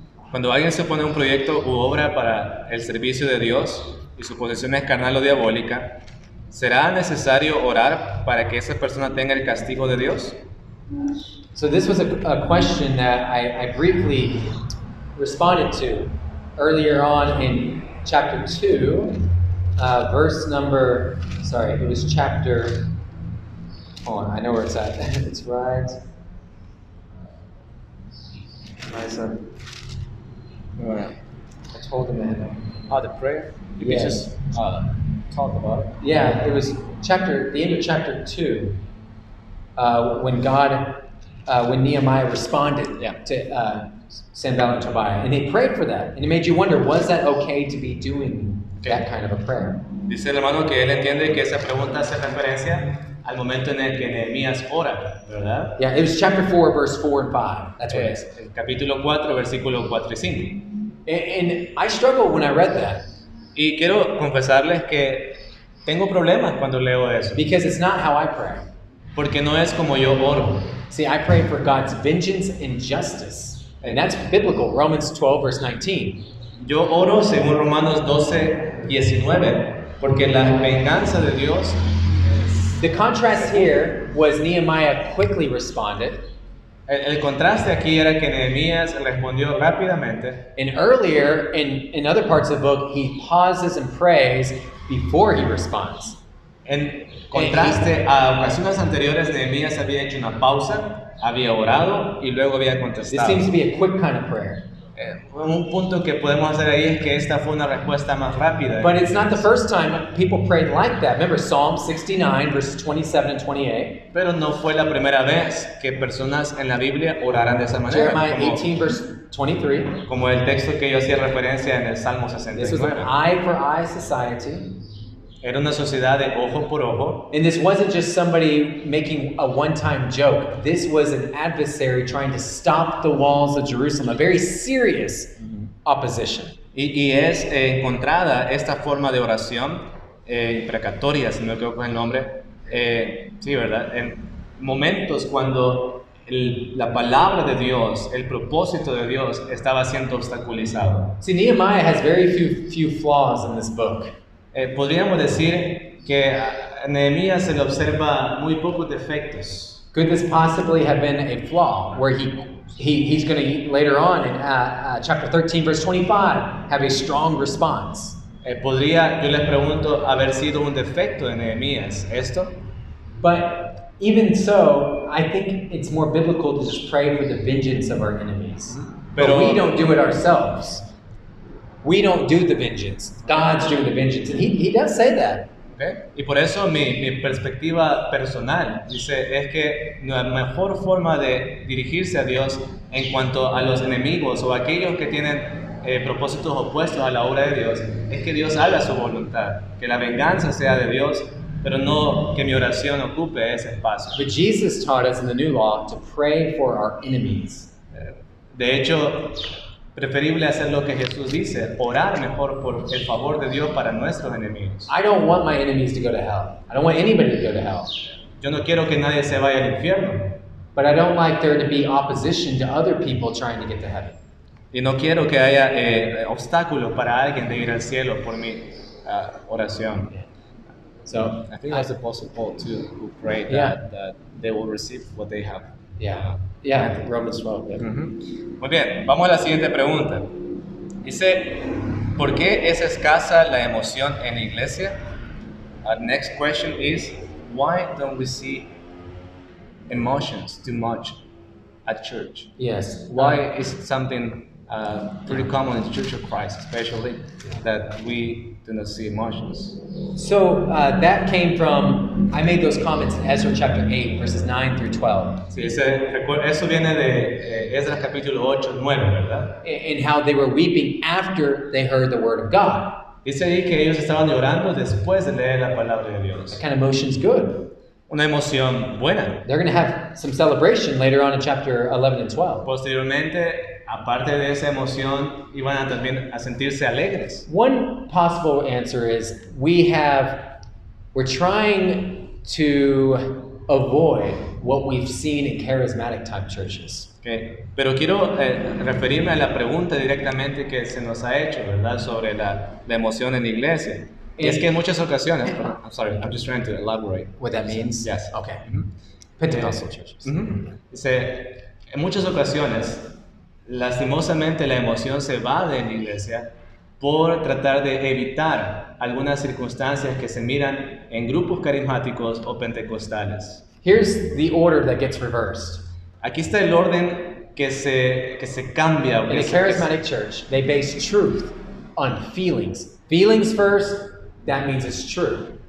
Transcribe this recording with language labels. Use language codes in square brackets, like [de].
[es] Cuando alguien se pone un proyecto u obra para el servicio de Dios y su posición es carnal o diabólica, ¿será necesario orar para que esa persona tenga el castigo de Dios? [en] So this was a question that I briefly responded to earlier on in chapter 2, verse number, sorry, it was chapter, hold on, I know where it's at. It's right. I told him ahead. The prayer? You could just talk about it. Yeah, it was the end of chapter 2, when Nehemiah responded to Sanballat and Tobiah, and they prayed for that, and it made you wonder, was that okay to be doing that kind of a prayer? [es] Dice el hermano que él entiende que esa pregunta hace referencia al momento en el que Nehemías ora, ¿verdad? [en] Yeah, it was chapter 4, verse 4 and 5. That's what it is. [es] El capítulo 4, versículos 4 y 5. [en] And I struggled when I read that. [es] Y quiero confesarles que tengo problemas cuando leo eso, [en] Because it's not how I pray. [es] porque no es como yo oro. [en] See, I pray for God's vengeance and justice. And that's biblical, Romans 12, verse 19. [es] Yo oro según Romanos 12, 19, porque la venganza de Dios. [en] The contrast here was Nehemiah quickly responded. [es] El contraste aquí era que Nehemías respondió rápidamente. [en] And earlier, in other parts of the book, he pauses and prays before he responds. [es] En contraste a ocasiones anteriores, Nehemías había hecho una pausa, había orado y luego había [en] This [es] contestado. [en] seems to be a quick kind of prayer. [es] Un punto que podemos hacer ahí es que esta fue una respuesta más rápida. [en] But it's not the first time people prayed like that. Remember Psalm 69, verses 27 and 28. [es] Pero no fue la primera vez que personas en la Biblia oraran de esa manera. [en] Jeremiah 18, verse 23. [es] Como el texto que yo hacía referencia en el Salmo [en] This was an [es] 69. [en] eye for eye society. [es] Era una sociedad de ojo por ojo. [en] And this wasn't just somebody making a one-time joke. This was an adversary trying to stop the walls of Jerusalem, a very serious opposition. [es] Y es encontrada esta forma de oración imprecatoria, si no me equivoco el nombre. Sí, ¿verdad? En momentos cuando la palabra de Dios, el propósito de Dios estaba siendo obstaculizado. [en] See, Nehemiah has very few flaws in this book. [es] Podríamos decir que a Nehemías se le observa muy pocos defectos. [en] Could this possibly have been a flaw where he's going to later on in chapter 13, verse 25, have a strong response? [es] Podría, yo les pregunto, haber sido un defecto de Nehemías esto. [en] But even so, I think it's more biblical to just pray for the vengeance of our enemies. But we don't do it ourselves. We don't do the vengeance. God's doing the vengeance. And he does say that. Okay. [es] Y por eso mi perspectiva personal dice es que la mejor forma de dirigirse a Dios en cuanto a los enemigos o aquellos que tienen propósitos opuestos a la obra de Dios es que Dios haga su voluntad, que la venganza sea de Dios, pero no que mi oración ocupe ese espacio. [en] But Jesus taught us in the new law to pray for our enemies. [es] De hecho, preferible hacer lo que Jesús dice, orar mejor por el favor de Dios para nuestros enemigos. [en] I don't want my enemies to go to hell. I don't want anybody to go to hell. [es] Yo no quiero que nadie se vaya al infierno. [en] But I don't like there to be opposition to other people trying to get to heaven. [es] Y no quiero que haya obstáculos para alguien de ir al cielo por mi oración. [en] So I think that's the Apostle Paul too, who prayed that they will receive what they have. Yeah, Romans 12. Yeah. [es] Muy bien, vamos a la siguiente pregunta. Dice, ¿por qué es escasa la emoción en la iglesia? [en] Our next question is, why don't we see emotions too much at church? Yes. Why is it something pretty common in the Church of Christ, especially that we do not see emotions. So that came from, I made those comments in Ezra chapter 8, verses 9 through 12, [es] Sí, eso viene de Esdras capítulo 8, 9, ¿verdad? [en] and how they were weeping after they heard the word of God. [es] Dice ahí que ellos estaban llorando después de leer la palabra de Dios. [en] That kind of emotion's good. [es] Una emoción buena. [en] They're going to have some celebration later on in chapter 11 and 12. [es] Posteriormente, aparte de esa emoción, iban a también a sentirse alegres. [en] One possible answer is we're trying to avoid what we've seen in charismatic type churches. Okay. [es] Pero quiero referirme a la pregunta directamente que se nos ha hecho, ¿verdad? Sobre la emoción en la iglesia. Y es que en muchas ocasiones, [en] I'm sorry, I'm just trying to elaborate. What that means? Yes. Okay. Pentecostal churches. [es] Dice, en muchas ocasiones, lastimosamente la emoción se va de la iglesia por tratar de evitar algunas circunstancias que se miran en grupos carismáticos o pentecostales. [en] Here's the order that gets reversed. [es] Aquí está el orden que se cambia. [en] In a charismatic church, they base truth on feelings. Feelings first, that means it's true.